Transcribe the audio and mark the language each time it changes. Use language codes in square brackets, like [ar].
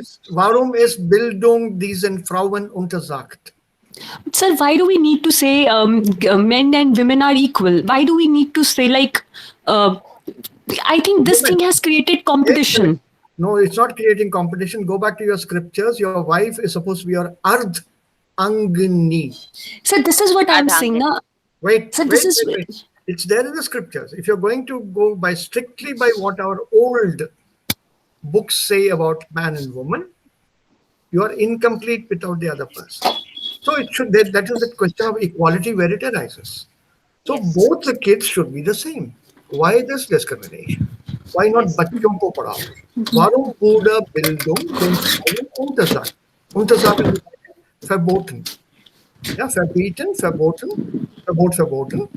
[de] Warum ist Bildung diesen Frauen untersagt? [en] Sir, why do we need to say men and women are equal? Why do we need to say I think this thing has created competition. No, it's not creating competition. Go back to your scriptures. Your wife is supposed to be your Ardhangini. Sir, this is what I'm saying. Na? Wait, Sir, wait. It's there in the scriptures. If you're going to go strictly by what our old books say about man and woman, you are incomplete without the other person. So that is the question of equality where it arises. So both the kids should be the same. Why this discrimination? Why not [hi] बच्चों को पढ़ाओ? [de] Warum wurde Bildung den Frauen untersagt? Untersagen verboten. Ja, verbieten, verboten, Verbot, verboten.